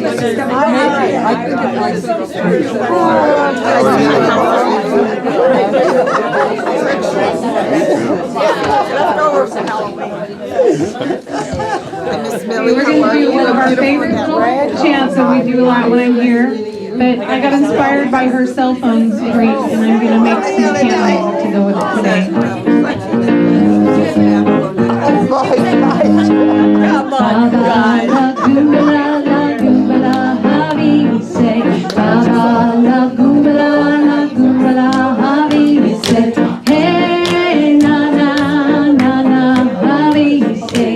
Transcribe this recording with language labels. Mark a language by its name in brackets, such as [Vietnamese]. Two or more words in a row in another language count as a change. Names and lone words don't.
[English] We're going to do one of our favorite chants that we do a lot when I'm here. But I got inspired by her cell phone screen, and I'm going to make some chant music to go with it today. Hey, na na na na, happy say.